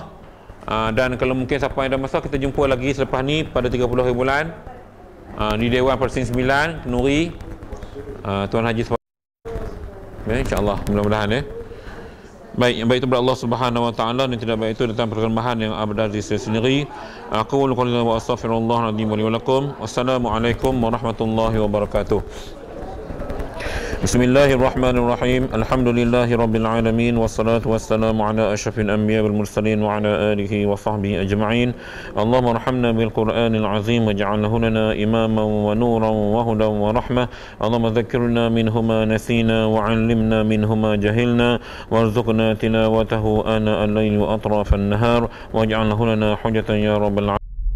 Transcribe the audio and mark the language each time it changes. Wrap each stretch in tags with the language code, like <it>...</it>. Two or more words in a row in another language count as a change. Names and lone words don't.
<ms>Dan kalau mungkin siapa yang ada masa, kita jumpa lagi selepas ni pada 30 hari bulan di Dewan Persin 9 Nuri, Tuan Haji ya, InsyaAllah, mudah-mudahan ya. Baik, yang baik itu ber</ms> <ar>الله سبحانه وتعالى,</ar> <ms>dan tidak baik itu datang perkembangan yang abad di sendiri.</ms> <ar>أقول وأستغفر الله العظيم ولكم. والسلام عليكم ورحمة الله وبركاته. بسم الله الرحمن الرحيم. الحمد لله رب العالمين، والصلاة والسلام على أشرف الأنبياء والمرسلين وعلى آله وصحبه أجمعين. اللهم ارحمنا بالقرآن العظيم واجعله لنا إماما ونورا وهدى ورحمة. اللهم ذكرنا منه ما نسينا وعلمنا منه ما جهلنا وارزقنا تلاوته آناء الليل وأطراف النهار واجعله لنا حجة يا رب العالمين.</ar>